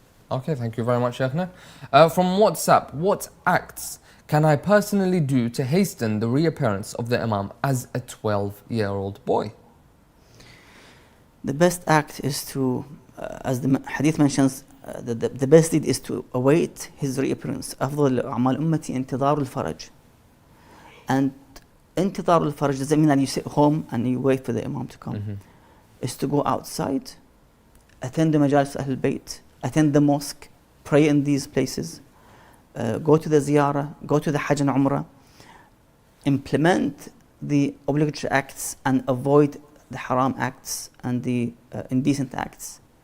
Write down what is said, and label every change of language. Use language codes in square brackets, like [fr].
[en] Okay, thank you very much, Sheikhna. From WhatsApp, what acts can I personally do to hasten the reappearance of the Imam as a 12-year-old boy? The best act is to, as the hadith mentions, the best deed is to await his reappearance. [ar] أفضل أعمال أمتي انتظار الفرج. [en] And [ar] انتظار الفرج [en] doesn't mean that you sit home and you wait for the Imam to come. It's to go outside, attend the majalis Ahlulbayt, attend the mosque, pray in these places, go to the ziyarah, go to the Hajj and Umrah, implement the obligatory acts and avoid the haram acts and the indecent acts.